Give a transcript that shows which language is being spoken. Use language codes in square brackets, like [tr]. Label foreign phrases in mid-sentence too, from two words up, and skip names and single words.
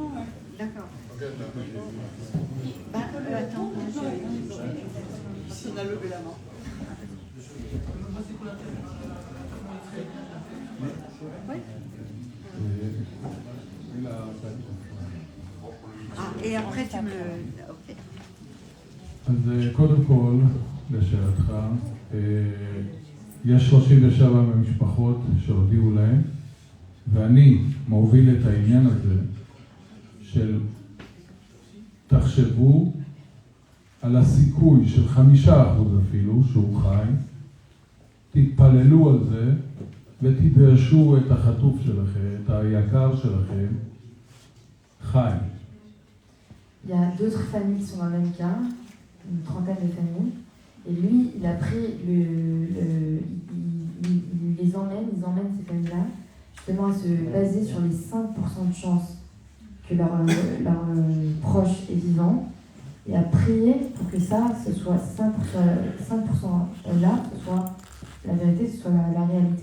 [fr] D'accord. Bah, attends. Personne n'a levé la main. Oui. Ah, et après tu me... Ok. [he] אז קודם כל, לשאלתך, יש 37 משפחות שהודיעו להם, ואני מוביל את העניין הזה של תחשבו על הסיכוי של 5% אפילו שהוא חי, תתפללו על זה ותדרשו את החטוף שלכם, את היקר שלכם, חי. [fr] Il y a d'autres familles qui sont dans le même cas. une trentaine de familles. Et lui, il a pris il les emmène ces familles-là, justement à se baser sur les 5% de chance que leur proche est vivant, et à prier pour que ça, ce soit 5% là, ce soit la vérité, ce soit la réalité.